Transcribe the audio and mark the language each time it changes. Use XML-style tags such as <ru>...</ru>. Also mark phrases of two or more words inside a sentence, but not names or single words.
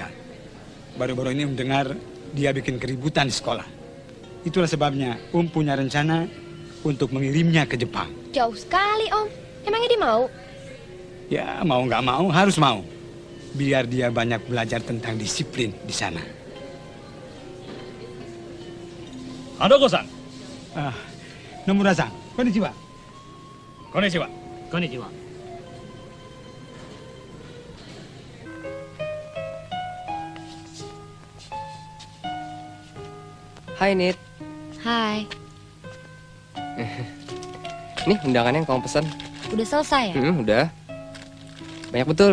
<id>Baru-baru ini mendengar dia bikin keributan di sekolah. Itulah sebabnya punya rencana untuk mengirimnya ke Jepang. Jauh sekali Om. Emangnya dia mau? Ya mau nggak mau harus mau. Biar dia banyak belajar tentang disiplin di sana.</id> <ja>Hadoko-san. Nomura-san, konnichiwa. Konnichiwa. Konnichiwa.</ja> <id>Hai Nit. Hai, Nih undangannya yang kamu pesan. udah selesai ya? Udah. Banyak betul.</id>